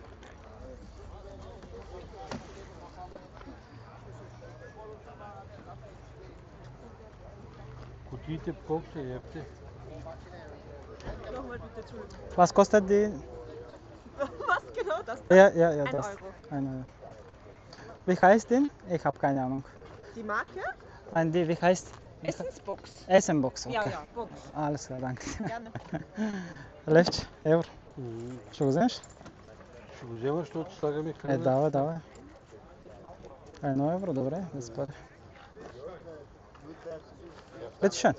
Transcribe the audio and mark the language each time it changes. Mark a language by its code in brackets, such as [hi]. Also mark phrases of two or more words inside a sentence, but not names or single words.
[bg] Кутиите колко са епте? [de] Was kostet die? Was genau das? Ja, Ein das. Euro. Eine. Wie heißt die? Ich habe keine Ahnung. Die Marke? Nein, die, wie heißt? Essensbox. Essenbox, okay. Ja, Box. Alles klar, danke. Gerne. [bg] Левче, евро. Ще го вземеш? Ще го взема, защото слагаме храна. Давай. 1 евро, добре, да се пари. [de] Bitte schön.